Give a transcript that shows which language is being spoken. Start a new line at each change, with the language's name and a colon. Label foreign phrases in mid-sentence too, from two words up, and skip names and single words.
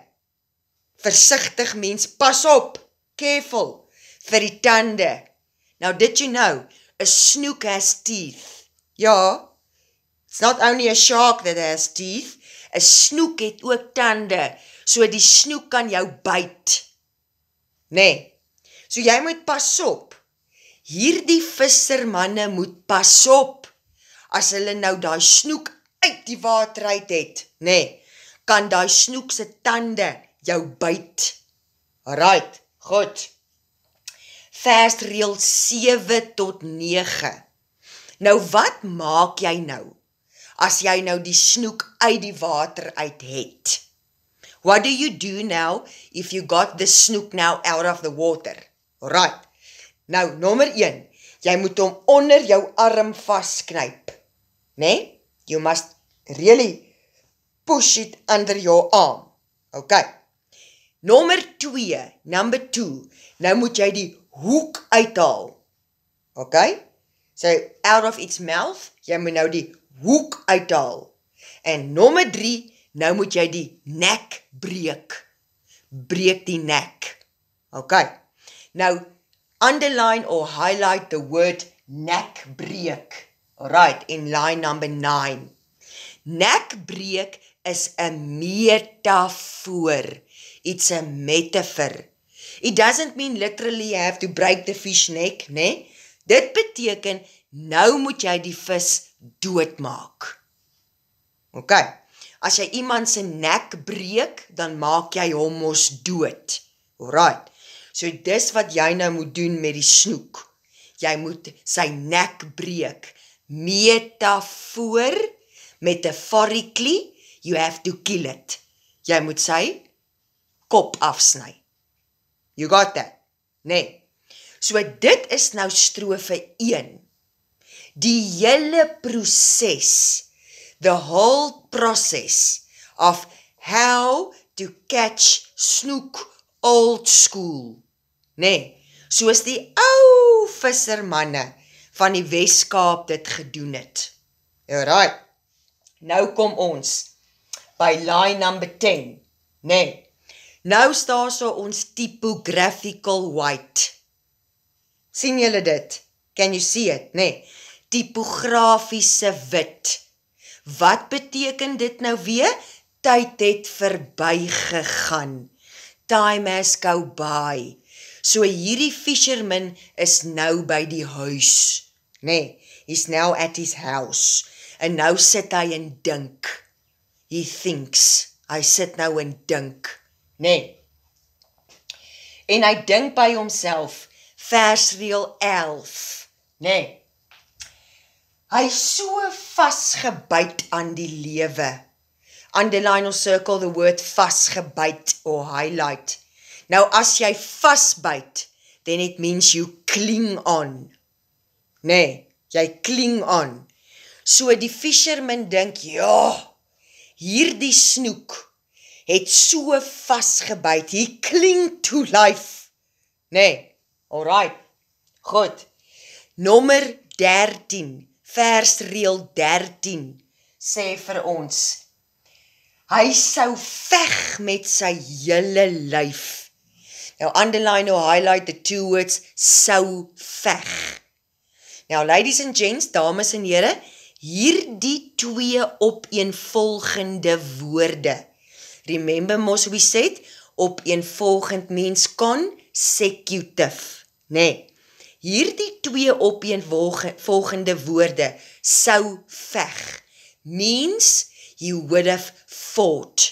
Afrikaans: Versigtig mens, pas op, careful, vir die tande.
English: Now, did you know, a snook has teeth? Ja, it's not only a shark that has teeth,
Afrikaans: 'n snoek het ook tande, so die snoek kan jou byt. Nee, so jy moet pas op. Hierdie vissermanne moet pas op. As hulle nou daai snoek uit die water uit het, nee, kan daai snoek se tande jou byt. Alright, goed. Versreël 7 tot 9. Nou wat maak jy nou, as jy nou die snoek uit die water uit het?
English: What do you do now, if you got the snoek now out of the water? Alright,
Afrikaans: nou, nommer 1, jy moet hom onder jou arm vasknyp, nee?
English: You must really push it under your arm, okay? Number 2,
Afrikaans: nou moet jy die hoek uithaal, okay?
English: So, out of its mouth,
Afrikaans: jy moet nou die hoek uithaal. En nommer 3, nou moet jy die nek breek. Breek die nek. Okay. Nou,
English: underline or highlight the word
Afrikaans: nek breek.
English: Alright, in line number 9.
Afrikaans: Nek breek is 'n metafoor.
English: It's a metaphor. It doesn't mean literally you have to break the fish neck,
Afrikaans: né? Dit beteken, nou moet jy die vis doodmaak. Okay. As jy iemand se nek breek, dan maak jy hom mos dood. Alright. So dis wat jy nou moet doen met die snoek. Jy moet sy nek breek. Metafoor,
English: metaphorically, you have to kill it.
Afrikaans: Jy moet sy kop afsny.
English: You got that?
Afrikaans: Nee. So dit is nou strofe 1. Die hele proses,
English: the whole process of how to catch snoek old school.
Afrikaans: Nee, soos die ou vissermanne van die Weskaap dit gedoen het. Alright, nou kom ons by
English: line number 10.
Afrikaans: Nee, nou staan so ons
English: typographical white.
Afrikaans: Sien julle dit?
English: Can you see it?
Afrikaans: Nee, typografiese wit. Wat beteken dit nou weer? Tyd het verby gegaan.
English: Time has go by.
Afrikaans: So hierdie fisherman is nou by die huis. Nee,
English: he's now at his house.
Afrikaans: En nou sit hy en dink.
English: He thinks.
Afrikaans: Hy sit nou en dink. Nee. En hy dink by homself, versreël 11. Nee. Hy is so vasgebyt aan die lewe.
English: Underline or circle the word vasgebyt or highlight.
Afrikaans: Nou as jy vasbyt,
English: then it means you cling on.
Afrikaans: Nee, jy
English: cling on.
Afrikaans: So die fisherman dink, ja, hierdie snoek het so vasgebyt.
English: He cling to life.
Afrikaans: Nee, alright, goed. Nommer 13. Versreël 13 sê vir ons, hy sou veg met sy hele lyf.
English: Nou underline or highlight the two words,
Afrikaans: sou veg.
English: Nou ladies and gents,
Afrikaans: dames en here, hierdie twee opeenvolgende woorde.
English: Remember mos we said, opeenvolgend means consecutive.
Afrikaans: Nee, hierdie twee opeenvolgende woorde, sou veg,
English: means he would have fought.